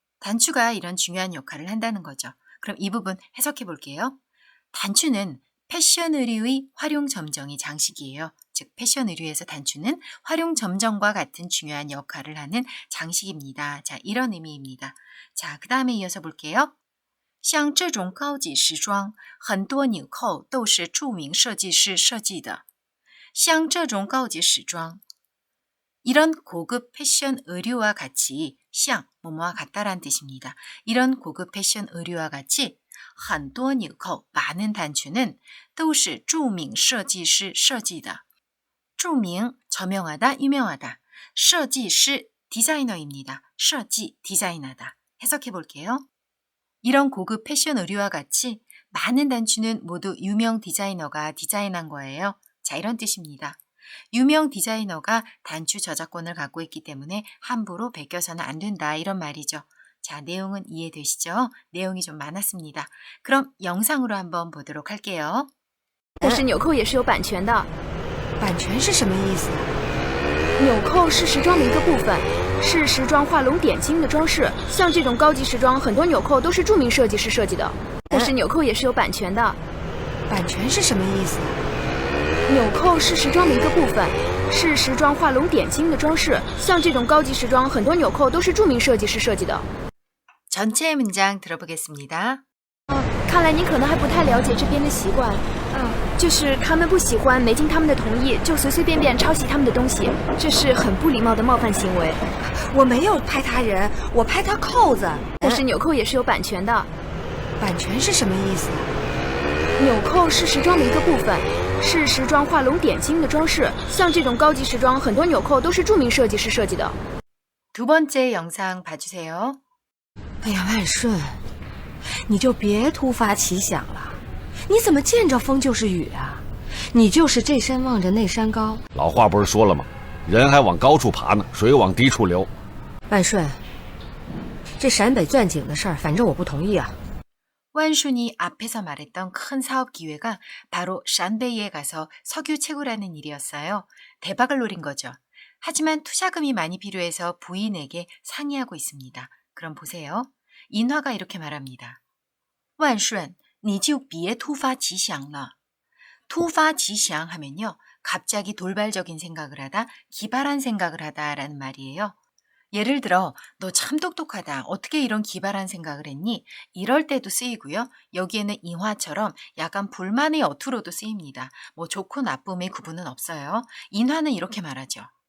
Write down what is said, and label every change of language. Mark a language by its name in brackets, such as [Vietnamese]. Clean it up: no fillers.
[Korean] 단추가 이런 중요한 역할을 한다는 거죠. 그럼 이 부분 해석해 볼게요. 단추는 패션 의류의 활용 점정이 장식이에요. 즉 패션 의류에서 단추는 활용 점정과 같은 중요한 역할을 하는 장식입니다. 자, 이런 의미입니다. 자, 그 다음에 이어서 볼게요. [Chinese] 像这种高级时装，很多纽扣都是著名设计师设计的。像这种高级时装， [Korean] 이런 고급 패션 의류와 같이 像 뭐뭐와 같다란 뜻입니다. 이런 고급 패션 의류와 같이 很多纽扣 많은 단추는 [Chinese] 都是著名设计师设计的。 [Korean] 著名 저명하다, 유명하다. 设计师 디자이너입니다. 设计 디자인하다. 해석해 볼게요. 이런 고급 패션 의류와 같이 많은 단추는 모두 유명 디자이너가 디자인한 거예요. 자, 이런 뜻입니다. 유명 디자이너가 단추 저작권을 갖고 있기 때문에 함부로 베껴서는 안 된다 이런 말이죠. 자, 내용은 이해되시죠? 내용이 좀 많았습니다. 그럼 영상으로 한번 보도록 할게요. [Chinese] 但是纽扣也是有版权的。版权是什么意思？纽扣是时装的一个部分，是时装画龙点睛的装饰。像这种高级时装，很多纽扣都是著名设计师设计的。但是纽扣也是有版权的。版权是什么意思？纽扣是时装的一个部分，是时装画龙点睛的装饰。像这种高级时装，很多纽扣都是著名设计师设计的。 [Korean] 전체 문장 들어보겠습니다. [Chinese] 看来你可能还不太了解这边的习惯。就是他们不喜欢没经他们的同意就随随便便抄袭他们的东西，这是很不礼貌的冒犯行为。我没有拍他人，我拍他扣子。但是纽扣也是有版权的。版权是什么意思？纽扣是时装的一个部分，是时装画龙点睛的装饰。像这种高级时装，很多纽扣都是著名设计师设计的。 [Korean] 두 번째 영상 봐주세요. [Chinese] 哎呀，万顺，你就别突发奇想了。你怎么见着风就是雨啊？你就是这山望着那山高。老话不是说了吗？人还往高处爬呢，水往低处流。万顺，这陕北钻井的事儿，反正我不同意啊。 [Korean] 완순이 앞에서 말했던 큰 사업 기회가 바로 샨베이에 가서 석유 채굴하는 일이었어요. 대박을 노린 거죠. 하지만 투자금이 많이 필요해서 부인에게 상의하고 있습니다. 그럼 보세요. 인화가 이렇게 말합니다. [Chinese] 万顺, 你就别突发奇想了. [Korean] 突发奇想 하면요. 갑자기 돌발적인 생각을 하다, 기발한 생각을 하다라는 말이에요. 예를 들어 너 참 똑똑하다. 어떻게 이런 기발한 생각을 했니? 이럴 때도 쓰이고요. 여기에는 인화처럼 약간 불만의 어투로도 쓰입니다. 뭐 좋고 나쁨의 구분은 없어요. 인화는 이렇게 말하죠.